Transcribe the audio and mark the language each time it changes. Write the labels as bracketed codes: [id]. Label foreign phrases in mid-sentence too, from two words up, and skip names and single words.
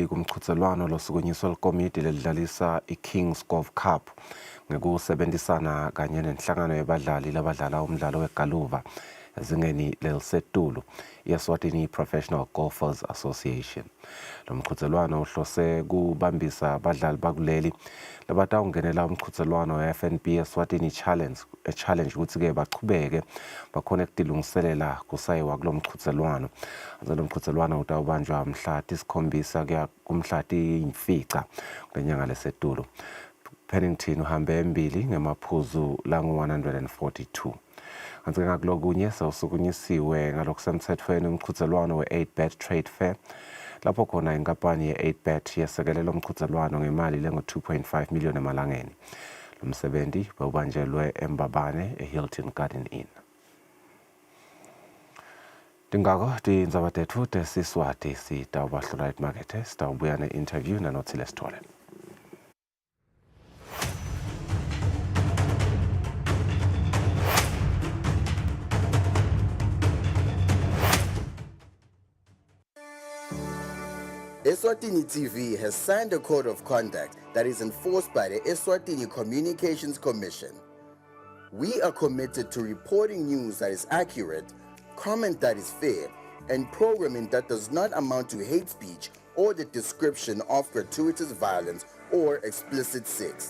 [ss] kumchuthelwano losukunyiswa likomidi lelidlalisa iKings Golf Cup ngekusebenzisana kanye nenhlangano yabadlali labadlala umdlalo wegaluva ezingeni lelisetulu Eswatini Professional Golfers Association. Lo mchuthelwano uhlose kubambisa abadlali bakuleli labatawungenela umchuthelwano we-FNB Eswatini challenge ukuthi-ke bachubeke bakhona ukudilungiselela kusayiwa kulo mchuthelwano. Lo mchuthelwano utawubanjwa mhla tisikhombisa kuya kumhla tiyimfica kule nyanga lesetulu. Pennington uhambe embili ngemaphuzu langu-142. Kanti ngakulokunye sewusukunyisiwe ngalokusemthethweni umchuthelwano we-8bet trade fair lapho khona inkampani ye-8bet yesekelela umchuthelwano ngemali lengu-2.5 million emalangeni. Lo msebenzi bewubanjelwe eMbabane eHilton Garden Inn. Tingako tindzaba tethu tesiswati sitawubahlula emakethe sitawubuya ne-interview nanothile Sithole. [en] Eswatini TV has signed a code of conduct that is enforced by the Eswatini Communications Commission. We are committed to reporting news that is accurate, comment that is fair, and programming that does not amount to hate speech or the description of gratuitous violence or explicit sex.